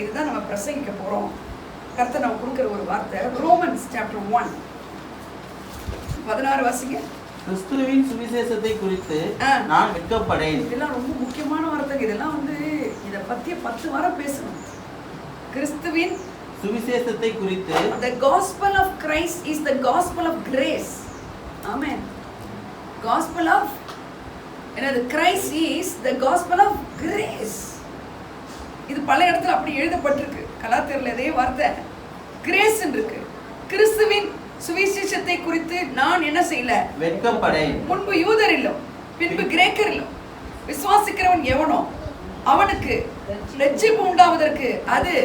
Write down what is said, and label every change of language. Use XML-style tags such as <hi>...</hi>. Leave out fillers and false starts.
<ta>இதுதான் நம்ம பிரசங்கிக்க போறோம். கர்த்தர் நம்ம கொடுக்குற ஒரு வார்த்தை. ரோமன்ஸ் சாப்டர் 1 16 வாசிங்க. கிறிஸ்துவின் சுவிசேஷத்தை குறித்து நான் வெட்கப்படேன். இதெல்லாம் ரொம்ப முக்கியமான வார்த்தை. இதெல்லாம் வந்து இத பத்தி 10 வாரம் பேசணும். கிறிஸ்துவின் சுவிசேஷத்தை குறித்து.</ta> <en>The gospel of Christ is the gospel of grace. Amen. Gospel of Christ is the gospel of grace.</en> <ta>இது பல இடத்துல அப்படி எழுதப்பட்டிருக்கு. கலாத்தியர்ல இதே வார்த்தை கிரேஸ் இருக்கு. கிறிஸ்துவின் சுவிசேஷத்தை குறித்து நான் என்ன செய்யல? வெட்கப்படேன். முன்பு யூதர் இல்ல, பின்பு கிரேக்கர் இல்ல, விசுவாசிக்கிறவன் எவனோ அவனுக்கு ரட்சிப்பு உண்டாவதற்கு அது</ta>